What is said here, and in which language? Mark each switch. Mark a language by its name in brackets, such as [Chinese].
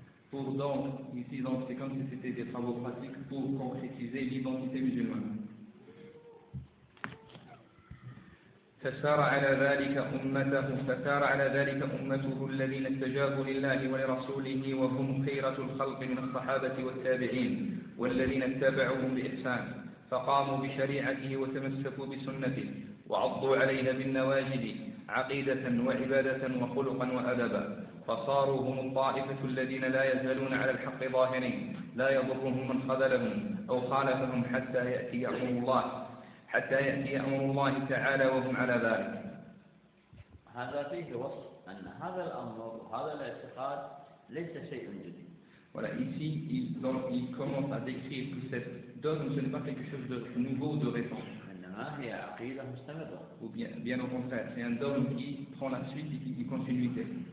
[French] Pour donc, ici, donc, c'est comme si c'était des travaux pratiques pour concrétiser l'identité musulmane. [Arabic] فسار على ذلك أمته فسار على ذلك أمته الذين استجابوا لله ولرسوله وهم خيرة الخلق من الصحابة والتابعين والذين اتبعوهم بإحسان فقاموا بشريعته وتمسكوا بسنته وعضوا عليها بالنواجذ عقيدة وعبادة وخلقا وأدبا فصاروا هم الطائفة الذين لا يزالون على الحق ظاهرين لا يضرهم من خذلهم أو خالفهم حتى يأتي أمر الله حتى يأتي أمر الله تعالى وهم على ذلك. هذا فيه وصف أن هذا الأمر وهذا الاعتقاد ليس شيئا جديدا. [French] Voilà, ici il commence à décrire que cette dogme ce n'est pas quelque chose de nouveau de répandre. Ou bien au contraire, c'est un dogme qui prend la suite et qui dit continuité.